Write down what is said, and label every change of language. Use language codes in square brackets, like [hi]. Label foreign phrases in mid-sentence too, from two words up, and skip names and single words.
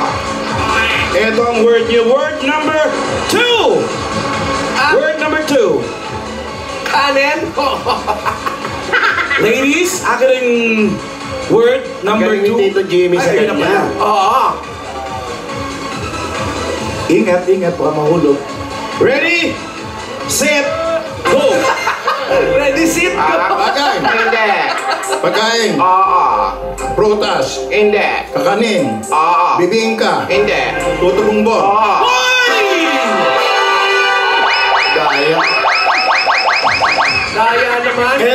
[tl] Ito ang word niyo. [en] Word number 2. Word number 2. [tl] Kanin? Ladies, akin ang [en] word number [tl] Galing 2. ni Tito Jimmy sa Ay, ayun na pala. kanya. Oo. Ingat, baka mahulog. [en] Ready, set, go! Ready, sit, go. [tl] Bagay. Hindi. Pagkain. Oo. Prutas. Hindi. Kakanin. Oo. Bibingka. Hindi. Tuto bumbong. Oo. Gaya. Kaya naman.